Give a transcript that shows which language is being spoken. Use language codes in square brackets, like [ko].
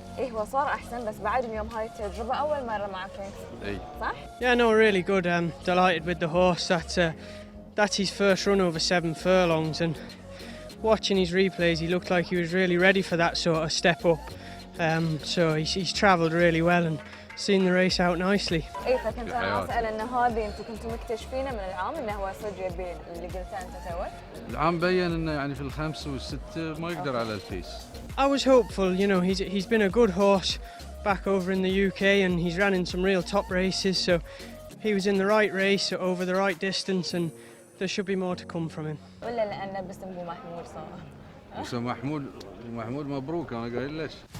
[ar] إيه هو صار أحسن، بس بعد اليوم هاي التجربة أول مرة مع كينجز. أي. صح؟ [en] Yeah, no, really good. I'm delighted with the horse. That's his first run over 7 furlongs, and watching his replays, he looked like he was really ready for that sort of step up. So he's travelled really well and seen the race out nicely. [ar] اي فكنت انا اسال ان هذه انتم كنتم مكتشفينه من العام انه هو صدق يبي اللي قلته انت توك؟ العام بين انه يعني في الخمس والستة ما يقدر على الفيس. [en] I was hopeful, you know, he's been a good horse back over in the UK and he's ran in some real top races, so he was in the right race over the right distance and there should be more to come from him. [ar] ولا لانه باسم ابو محمود صار؟ باسم محمود مبروك انا قايل ليش.